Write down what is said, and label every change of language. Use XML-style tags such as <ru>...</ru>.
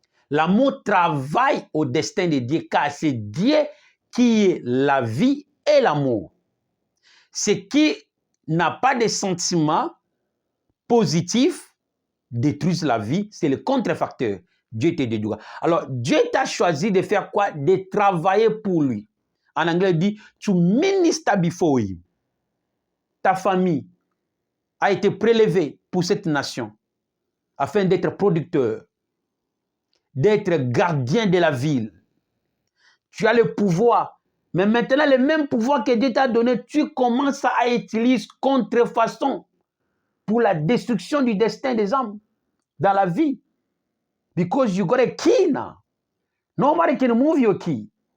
<fr>L'amour travaille au destin de Dieu, car c'est Dieu qui est la vie et l'amour. Ce qui n'a pas de sentiments positifs détruisent la vie, c'est le contrefacteur. Dieu te détruira. Alors, Dieu t'a choisi de faire quoi? De travailler pour lui. En anglais, il dit,</fr> <en>to minister before him.</en> <fr>Ta famille a été prélevée pour cette nation afin d'être producteur, d'être gardien de la ville. Tu as le pouvoir, mais maintenant, le même pouvoir que Dieu t'a donné, tu commences à utiliser contrefaçon pour la destruction du destin des hommes dans la vie.</fr> <en>Because you got a key now. Nobody can move your key.</en>